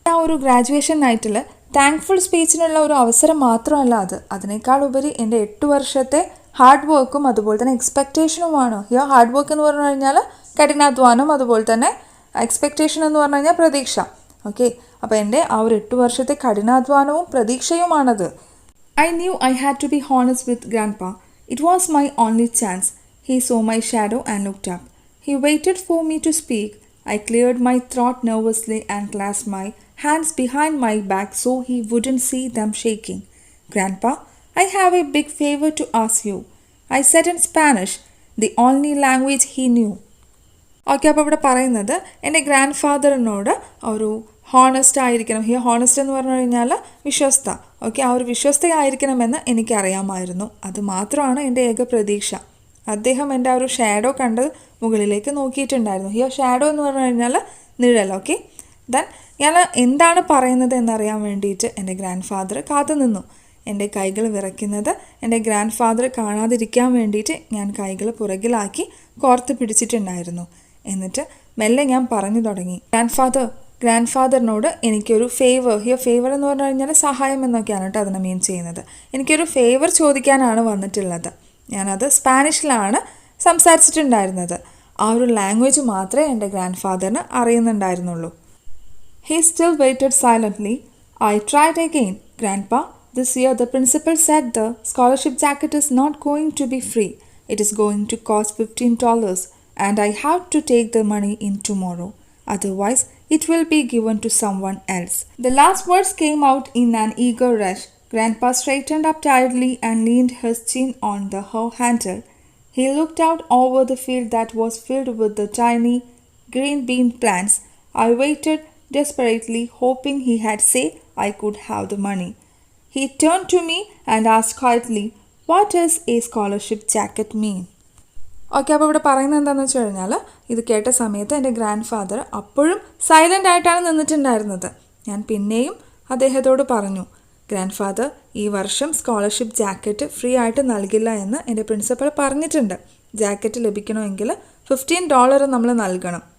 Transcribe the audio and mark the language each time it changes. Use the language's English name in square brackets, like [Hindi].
[Malayalam] ആ ഒരു ഗ്രാജുവേഷൻ നൈറ്റിൽ താങ്ക്ഫുൾ സ്പീച്ചിനുള്ള ഒരു അവസരം മാത്രമല്ല അത്, അതിനേക്കാൾ ഉപരി എൻ്റെ 8 വർഷത്തെ ഹാർഡ് വർക്കും അതുപോലെ തന്നെ എക്സ്പെക്റ്റേഷനുമാണ്. ഹാർഡ് വർക്ക് എന്ന് പറഞ്ഞു കഴിഞ്ഞാൽ കഠിനാധ്വാനം, അതുപോലെ തന്നെ എക്സ്പെക്റ്റേഷൻ എന്ന് പറഞ്ഞു കഴിഞ്ഞാൽ പ്രതീക്ഷ. ഓക്കെ, അപ്പോൾ എൻ്റെ ആ ഒരു 8 വർഷത്തെ കഠിനാധ്വാനവും പ്രതീക്ഷയുമാണത്. [English] I knew I had to be honest with Grandpa. It was my only chance. He saw my shadow and looked up. He waited for me to speak. I cleared my throat nervously and clasped my hands behind my back so he wouldn't see them shaking. Grandpa, I have a big favor to ask you. I said in Spanish, the only language he knew. Okay, അപ്പോൾ ഇവിടെ പറയുന്നത് എൻ്റെ grand ഫാദറിനോട് ഒരു honest ആയിരിക്കണം. Honest എന്ന് പറഞ്ഞു കഴിഞ്ഞാൽ വിശ്വസ്ത. ഓക്കെ, ആ ഒരു വിശ്വസ്തയായിരിക്കണമെന്ന് എനിക്കറിയാമായിരുന്നു. അത് മാത്രമാണ് എൻ്റെ ഏക പ്രതീക്ഷ. അദ്ദേഹം എൻ്റെ ആ ഒരു ഷാഡോ കണ്ട് മുകളിലേക്ക് നോക്കിയിട്ടുണ്ടായിരുന്നു. ഷാഡോ എന്ന് പറഞ്ഞു കഴിഞ്ഞാൽ നിഴൽ. ഓക്കെ, ദെൻ ഞാൻ എന്താണ് പറയുന്നത് എന്നറിയാൻ വേണ്ടിയിട്ട് എൻ്റെ ഗ്രാൻഡ് ഫാദർ കാത്തു നിന്നു. എൻ്റെ കൈകൾ വിറയ്ക്കുന്നത് എൻ്റെ ഗ്രാൻഡ് ഫാദർ കാണാതിരിക്കാൻ വേണ്ടിയിട്ട് ഞാൻ കൈകൾ പുറകിലാക്കി കോർത്ത് പിടിച്ചിട്ടുണ്ടായിരുന്നു. എന്നിട്ട് മെല്ലെ ഞാൻ പറഞ്ഞു തുടങ്ങി, ഗ്രാൻഡ് ഫാദറിനോട് എനിക്കൊരു ഫേവർ എന്ന് പറഞ്ഞു കഴിഞ്ഞാൽ സഹായം എന്നൊക്കെയാണ് കേട്ടോ അതിനെ മീൻ ചെയ്യുന്നത്. എനിക്കൊരു ഫേവർ ചോദിക്കാനാണ് വന്നിട്ടുള്ളത്. ഞാനത് സ്പാനിഷിലാണ് സംസാരിച്ചിട്ടുണ്ടായിരുന്നത്. ആ ഒരു ലാംഗ്വേജ് മാത്രമേ എൻ്റെ ഗ്രാൻഡ് ഫാദറിന് അറിയുന്നുണ്ടായിരുന്നുള്ളൂ. He still waited silently. I tried again. Grandpa, this year the principal said the scholarship jacket is not going to be free. It is going to cost $15 and I have to take the money in tomorrow. Otherwise, it will be given to someone else. The last words came out in an eager rush. Grandpa straightened up tiredly and leaned his chin on the hoe handle. He looked out over the field that was filled with the tiny green bean plants. I waited desperately, hoping he had said I could have the money. He turned to me and asked quietly, "What does a scholarship jacket mean?" [Malayalam] Okay, അപ്പോൾ ഇവിടെ പറയുന്നത് എന്താണെന്ന് വെച്ച് കഴിഞ്ഞാൽ ഇത് കേട്ട സമയത്ത് എൻ്റെ ഗ്രാൻഡ് ഫാദർ അപ്പോഴും സൈലൻ്റ് ആയിട്ടാണ് നിന്നിട്ടുണ്ടായിരുന്നത്. ഞാൻ പിന്നെയും അദ്ദേഹത്തോട് പറഞ്ഞു, ഗ്രാൻഡ് ഫാദർ ഈ വർഷം സ്കോളർഷിപ്പ് ജാക്കറ്റ് ഫ്രീ ആയിട്ട് നൽകില്ല എന്ന് എൻ്റെ പ്രിൻസിപ്പൽ പറഞ്ഞിട്ടുണ്ട്. ജാക്കറ്റ് ലഭിക്കണമെങ്കിൽ $15 നമ്മൾ നൽകണം.